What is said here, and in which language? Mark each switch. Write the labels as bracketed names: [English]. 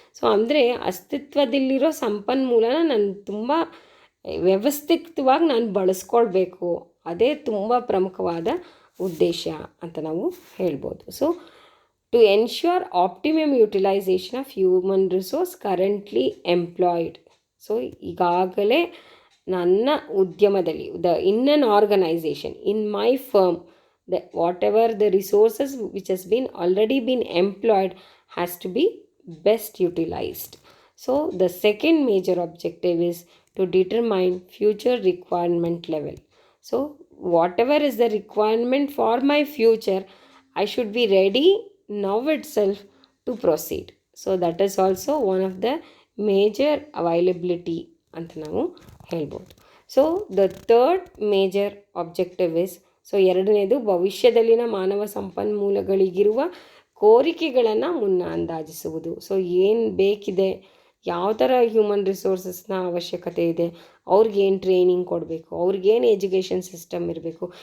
[Kannada] So ಅಂದರೆ ಅಸ್ತಿತ್ವದಲ್ಲಿರೋ ಸಂಪನ್ಮೂಲನ ನಾನು ತುಂಬ ವ್ಯವಸ್ಥಿತವಾಗಿ ನಾನು ಬಳಸ್ಕೊಳ್ಬೇಕು. ಅದೇ ತುಂಬ ಪ್ರಮುಖವಾದ ಉದ್ದೇಶ ಅಂತ ನಾವು ಹೇಳ್ಬೋದು. [English] So to ensure optimum utilisation of human resource currently employed. So [Kannada] ಈಗಾಗಲೇ ನನ್ನ ಉದ್ಯಮದಲ್ಲಿ [English] In an organisation, in my firm, whatever the resources which has been already been employed has to be best utilized. So the second major objective is to determine future requirement level. So whatever is the requirement for my future, I should be ready now itself to proceed. So that is also one of the major availability [Kannada] ಅಂತ ನಾವು ಹೇಳ್ಬೋದು. So [English] the third major objective is, [Kannada] so ಎರಡನೇದು ಭವಿಷ್ಯದಲ್ಲಿನ ಮಾನವ ಸಂಪನ್ಮೂಲಗಳಿಗಿರುವ ಕೋರಿಕೆಗಳನ್ನು ಅಂದಾಜಿಸುವುದು. So ಏನು ಬೇಕಿದೆ, ಯಾವ ಥರ human ರಿಸೋರ್ಸಸ್ನ ಅವಶ್ಯಕತೆ ಇದೆ, ಅವ್ರಿಗೇನು ಟ್ರೈನಿಂಗ್ ಕೊಡಬೇಕು, ಅವ್ರಿಗೇನು ಎಜುಕೇಷನ್ ಸಿಸ್ಟಮ್ ಇರಬೇಕು.